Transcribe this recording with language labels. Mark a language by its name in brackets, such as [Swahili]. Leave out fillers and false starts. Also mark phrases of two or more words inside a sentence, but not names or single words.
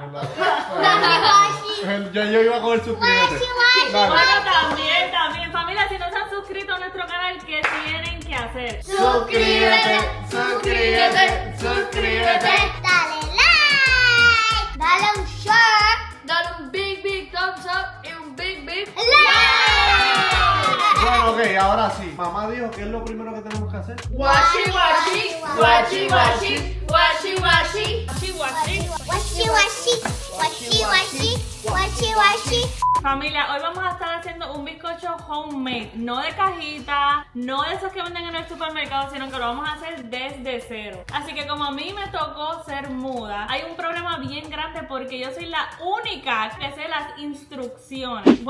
[Spanish] Guachi. yo iba a coger suscríbete. Dale. Bueno, también, familia, si no se han suscrito a nuestro canal, ¿qué tienen que hacer? Suscríbete. Dale like. Dale un share. Dale un [English] big thumbs up [Spanish] y un big Like. Bueno, ok, ahora sí. Mamá dijo que es lo primero que tenemos que hacer. washi washi washi washi washi washi. Guachi, guachi. Washi, washi. Washi, washi. Washi, washi. Familia, hoy vamos a estar haciendo un bizcocho homemade, no de cajita, no de esos que venden en el supermercado, sino que lo vamos a hacer desde cero. Así que como a mí me tocó ser muda, hay un problema bien grande porque yo soy la única que sé las instrucciones.